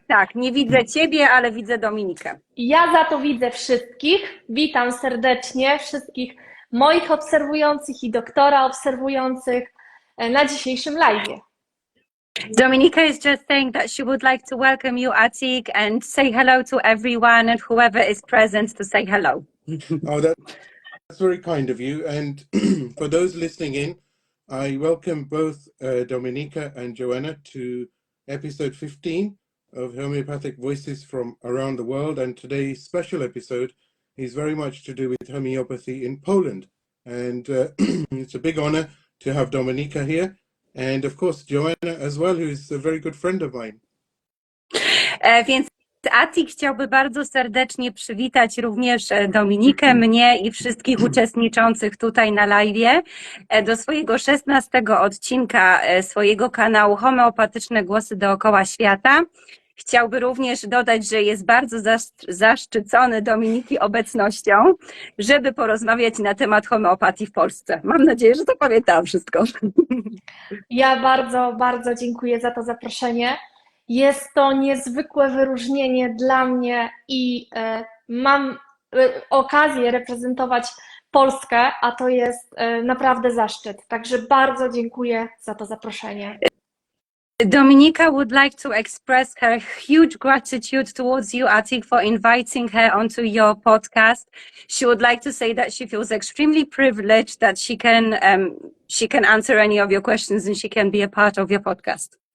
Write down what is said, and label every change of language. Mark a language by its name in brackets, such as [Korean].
[Polish] Tak, nie widzę ciebie, ale widzę Dominikę. Ja za to widzę wszystkich. Witam serdecznie wszystkich moich obserwujących i doktora obserwujących na dzisiejszym live'ie. [English] Dominika is just saying that she would like to welcome you, Atik, and say hello to everyone and whoever is present to say hello. Oh, that's very kind of you. And for those listening in, I welcome both Dominika and Joanna to episode 15 of Homeopathic Voices from Around the World. And today's special episode is very much to do with homeopathy in Poland. And it's a big honor to have Dominika here. And of course, Joanna as well, who is a very good friend of mine. [Polish] Więc Atik chciałby bardzo serdecznie przywitać również Dominikę, mnie i wszystkich uczestniczących tutaj na live'ie do swojego 16. odcinka swojego kanału Homeopatyczne Głosy Dookoła Świata. Chciałby również dodać, że jest bardzo zaszczycony Dominiki obecnością, żeby porozmawiać na temat homeopatii w Polsce. Mam nadzieję, że to pamiętałam wszystko. Ja bardzo, bardzo dziękuję za to zaproszenie. Jest to niezwykłe wyróżnienie dla mnie i mam okazję reprezentować Polskę, a to jest naprawdę zaszczyt. Także bardzo dziękuję za to zaproszenie. [English] Dominika would like to express her huge gratitude towards you, Atik, for inviting her onto your podcast. She would like to say that she feels extremely privileged that she can answer any of your questions and she can be a part of your podcast.